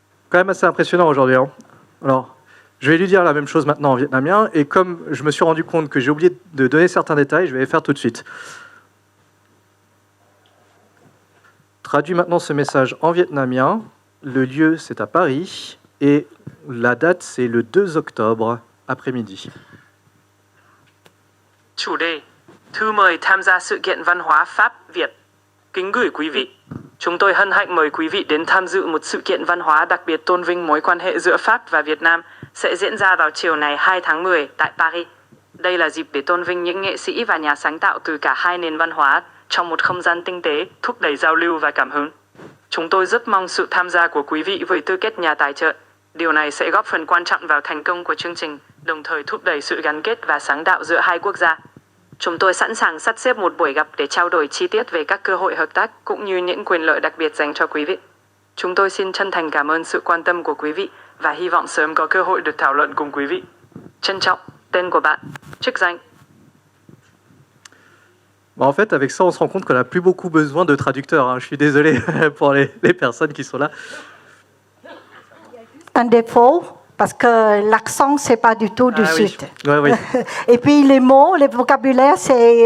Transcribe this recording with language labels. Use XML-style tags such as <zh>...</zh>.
<fr>Quand même assez impressionnant aujourd'hui. Hein. Alors, je vais lui dire la même chose maintenant en vietnamien et comme je me suis rendu compte que j'ai oublié de donner certains détails, je vais les faire tout de suite. Traduis maintenant ce message en vietnamien. Le lieu, c'est à Paris. Et la date, c'est le 2 octobre, après-midi.</fr> <vi>Chủ đề: Thư mời tham gia sự kiện văn hóa Pháp-Việt. Kính gửi quý vị. Chúng tôi hân hạnh mời quý vị đến tham dự một sự kiện văn hóa đặc biệt tôn vinh mối quan hệ giữa Pháp và Việt Nam sẽ diễn ra vào chiều ngày 2 tháng 10 tại Paris. Đây là dịp để tôn vinh những nghệ sĩ và nhà sáng tạo từ cả hai nền văn hóa trong một không gian tinh tế, thúc đẩy giao lưu và cảm hứng. Chúng tôi rất mong sự tham gia của quý vị với tư cách nhà tài trợ. Điều này sẽ góp phần quan trọng vào thành công của chương trình, đồng thời thúc đẩy sự gắn kết và sáng tạo giữa hai quốc gia. Chúng tôi sẵn sàng sắp xếp một buổi gặp để trao đổi chi tiết về các cơ hội hợp tác cũng như những quyền lợi đặc biệt dành cho quý vị. Chúng tôi xin chân thành cảm ơn sự quan tâm của quý vị và hy vọng sớm có cơ hội được thảo luận cùng quý vị. Trân trọng, tên của bạn, chức danh.</vi> <fr>En fait, avec ça, on se rend compte qu'on n'a plus beaucoup besoin de traducteurs, hein. Je suis désolé pour les personnes qui sont là. Un défaut, parce que l'accent, c'est pas du tout du sud. Oui. Et puis les mots, le vocabulaire, c'est</fr>